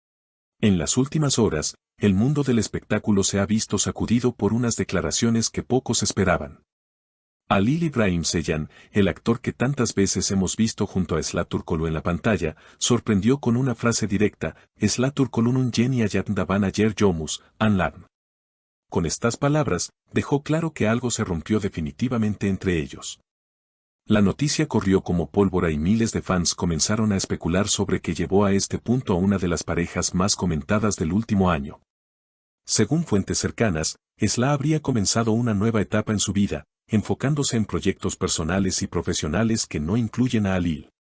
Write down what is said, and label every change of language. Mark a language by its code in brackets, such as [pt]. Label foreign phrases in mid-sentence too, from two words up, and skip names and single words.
[es] En las últimas horas, el mundo del espectáculo se ha visto sacudido por unas declaraciones que pocos esperaban. Halil İbrahim Ceylan, el actor que tantas veces hemos visto junto a Esla Turkoglu en la pantalla, sorprendió con una frase directa: [tr] Esla Turkoglu'nun yeni hayatında bana yer yokmuş, anlam. [es] Con estas palabras, dejó claro que algo se rompió definitivamente entre ellos. La noticia corrió como pólvora y miles de fans comenzaron a especular sobre qué llevó a este punto a una de las parejas más comentadas del último año. Según fuentes cercanas, Esla habría comenzado una nueva etapa en su vida, enfocándose en proyectos personales y profesionales que no incluyen a Halil.